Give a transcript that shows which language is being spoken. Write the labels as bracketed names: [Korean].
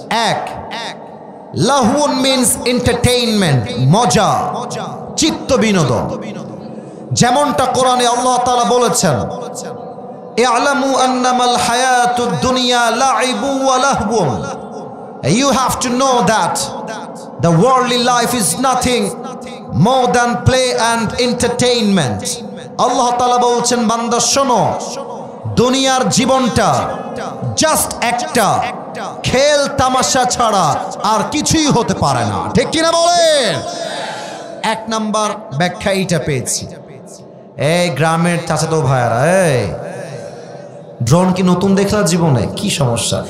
[Bangla] এক, লাহুন means entertainment, মজা, চিত্ত বিনোদন। যেমনটা কোরআনে আল্লাহ তাআলা বলেছেন [Arabic] ইআলামু আন্নামাল হায়াতুদ দুনিয়া লাইবু ওয়া লাহবুন। [English] You have to know that the worldly life is nothing more than play and entertainment. [Bangla] আল্লাহ তাআলা বলছেন বান্দা শোনো, দুনিয়ার জীবনটা জাস্ট একটা খেল তামাশা ছাড়া আর কিছুই হতে পারে না, ঠিক কিনা বলেন? 1 নাম্বার ব্যাখ্যা এইটা পেয়েছি। এই গ্রামের চাচাতো ভাইয়ারা, এই ড্রোন কি নতুন দেখলা জীবনে? কি সমস্যা?